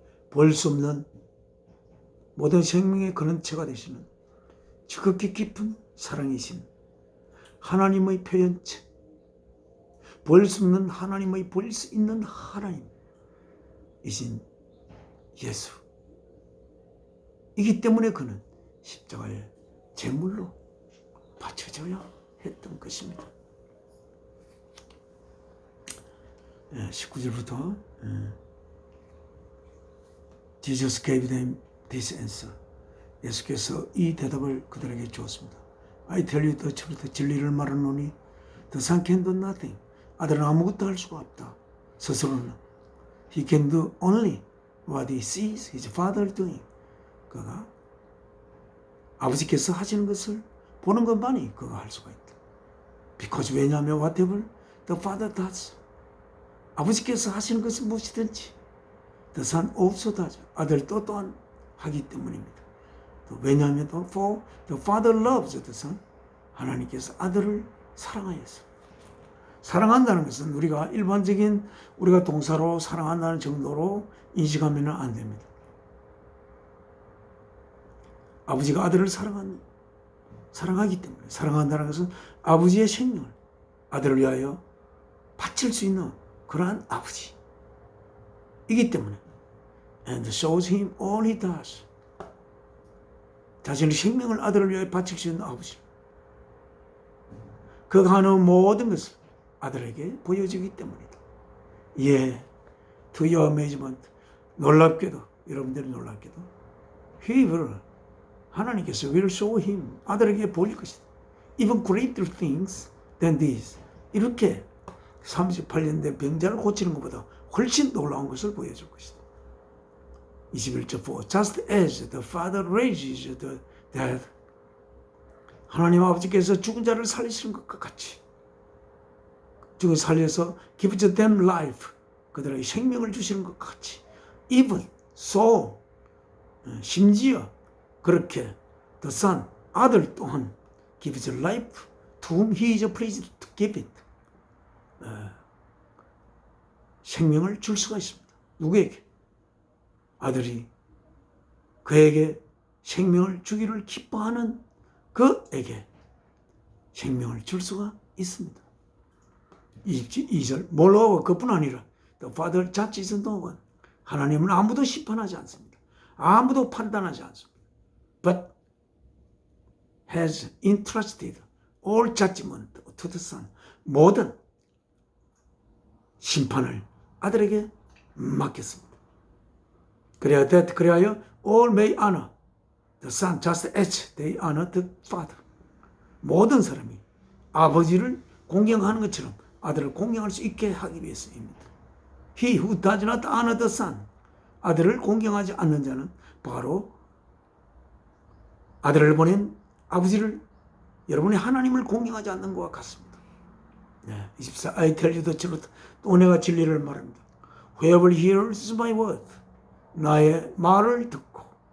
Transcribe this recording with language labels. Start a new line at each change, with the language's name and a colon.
Korean: 볼 수 없는 모든 생명의 근원체가 되시는 지극히 깊은 사랑이신 하나님의 표현체, 볼 수 없는 하나님의 볼 수 있는 하나님이신 예수이기 때문에 그는 십자가의 제물로 바쳐져야 했던 것입니다.
English: 19절부터 Jesus gave them this answer.
Korean: 예수께서 이 대답을 그들에게 주었습니다.
English: I tell you the truth.
Korean: 진리를 말하노니
English: the son can do nothing.
Korean: 아들은 아무것도 할 수가 없다. 스스로는
English: he can do only what he sees his father doing.
Korean: 그가 아버지께서 하시는 것을 보는 것만이 그가 할 수가 있다.
English: Because
Korean: 왜냐하면
English: whatever the father does.
Korean: 아버지께서 하시는 것은 무엇이든지
English: the son also does.
Korean: 아들도 또한 하기 때문입니다. 왜냐하면
English: for the father loves the son.
Korean: 하나님께서 아들을 사랑하였어. 사랑한다는 것은 우리가 일반적인 우리가 동사로 사랑한다는 정도로 인식하면 안 됩니다. 아버지가 아들을 사랑하기 때문에 사랑한다는 것은 아버지의 생명을 아들을 위하여 바칠 수 있는 그러한 아버지이기 때문에
English: and shows him all he does.
Korean: 자신의 생명을 아들을 위하여 바칠 수 있는 아버지. 그가 하는 모든 것을 아들에게 보여주기 때문이다.
English: 예, to your amazement.
Korean: 놀랍게도, 여러분들이 놀랍게도
English: he will,
Korean: 하나님께서
English: will show him,
Korean: 아들에게 보일 것이다.
English: even greater things than this.
Korean: 이렇게 38년 된 병자를 고치는 것보다 훨씬 놀라운 것을 보여줄 것이다. 21절 4.
English: Just as the Father raises the dead.
Korean: 하나님 아버지께서 죽은 자를 살리시는 것과 같이 죽은 살려서
English: gives them life.
Korean: 그들에게 생명을 주시는 것과 같이
English: even so,
Korean: 심지어 그렇게
English: the Son,
Korean: 아들 또한
English: gives life to whom he is pleased to give it.
Korean: 생명을 줄 수가 있습니다. 누구에게? 아들이 그에게 생명을 주기를 기뻐하는 그에게 생명을 줄 수가 있습니다.
English: 22절 모reover
Korean: 그뿐 아니라
English: the Father judges no one.
Korean: 하나님은 아무도 심판하지 않습니다. 아무도 판단하지 않습니다.
English: But has entrusted all judgment to the Son.
Korean: 모든 심판을 아들에게 맡겼습니다. 그래하여
English: all may honor the Son just as they honor the Father.
Korean: 모든 사람이 아버지를 공경하는 것처럼 아들을 공경할 수 있게 하기 위해서입니다.
English: He who does not honor the Son.
Korean: 아들을 공경하지 않는 자는 바로 아들을 보낸 아버지를, 여러분이 하나님을 공경하지 않는 것과 같습니다.
English: 24. I tell you the truth.
Korean: 또 내가 진리를 말합니다.
English: Whoever hears my word.
Korean: 나의 말을 듣고.